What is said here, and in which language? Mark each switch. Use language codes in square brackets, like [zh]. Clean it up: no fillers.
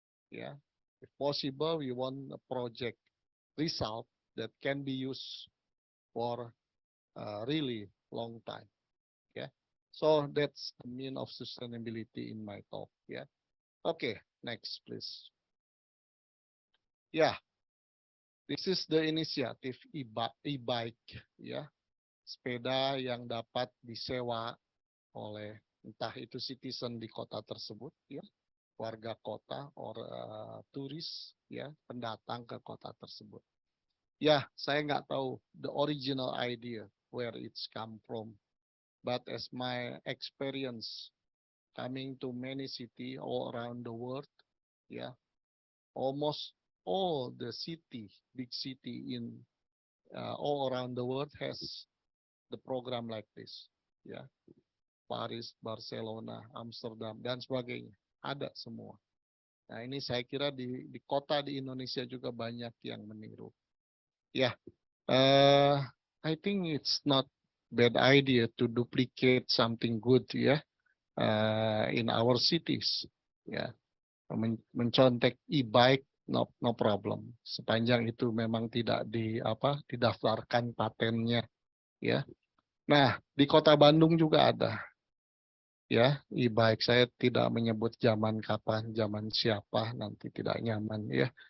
[en] Yeah, if possible, we want a project result that can be used for a really long time. Yeah, so that's the mean of sustainability in my talk. Yeah. Okay, next please. Yeah, this is the initiative e-bike, [id] ya, sepeda yang dapat disewa oleh entah itu citizen di kota tersebut, ya, warga kota, or turis, ya, pendatang ke kota tersebut. Ya, saya nggak tahu [en] the original idea where it's come from, but as my experience coming to many city all around the world, ya, almost all the city, big city in all around the world has the program like this. [id] Ya, Paris, Barcelona, Amsterdam, dan sebagainya. Ada semua. Nah, ini saya kira di kota di Indonesia juga banyak yang meniru. [en] Ya, I think it's not bad idea to duplicate something good ya in our cities. [id] Ya, mencontek e-bike [en] no problem. [id] Sepanjang itu memang tidak didaftarkan patennya ya. Nah, di Kota Bandung juga ada ya e-bike. Saya tidak menyebut zaman kapan, zaman siapa, nanti tidak nyaman ya.